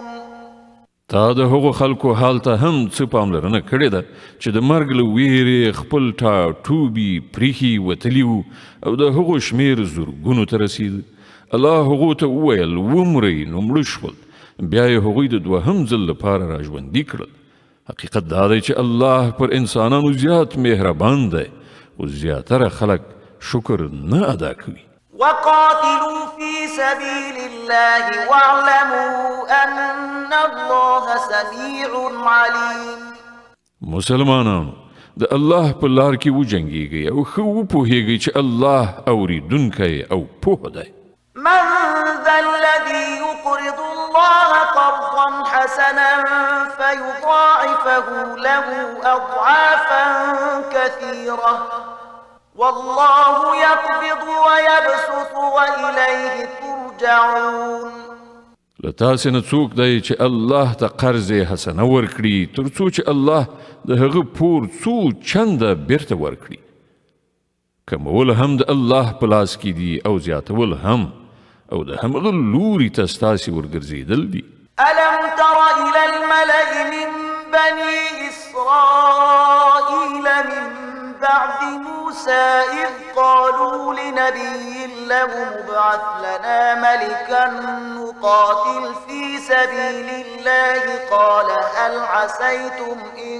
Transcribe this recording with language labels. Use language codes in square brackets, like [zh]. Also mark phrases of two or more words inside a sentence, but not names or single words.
[ps] تا د هغو خلکو حال ته هم څه پاملرنه کړې ده چې د مرګ له ویرې خپل ټاټوبي پریښي وتلي وو او د هغو شمیر زرګونو ته رسید الله هغو ته وویل ومرئ نو مړه شول بیا یې هغوی د دوهم ځل لپاره راژوندي کړل حقیقت دا دی چې الله پر انسانانو زیات مهربان دی او زیاتره خلک شکر نه ادا کوي [ar] وقاتلوا في سبيل الله واعلموا أن الله سميع عليم [ps] مسلمانانو د الله په لار کې وجنګیږئ او ښه وپوهیږئ چې الله اوریدونکی او پوه دی [ar] من ذا الذي يقرض الله قرضا حسنا فيضاعفه له أضعافا كثيرة والله يقبض ويبسط وإليه ترجعون [ps] لتاسې نه څوک دی چې الله ته قرض حسنه ورکړي تر څو چې الله د هغه پور څو چنده بیرته ورکړي کمول هم د الله په لاس کې دي او زیاتول هم او د همغه لوري ته ستاسې ورګرځېدل دي [ar] ألم تر إلى الملأ من بني إسرائيل من بعد موسى إذ قالوا لنبي له ابعث لنا ملكا نقاتل في سبيل الله قال هل عسيتم إن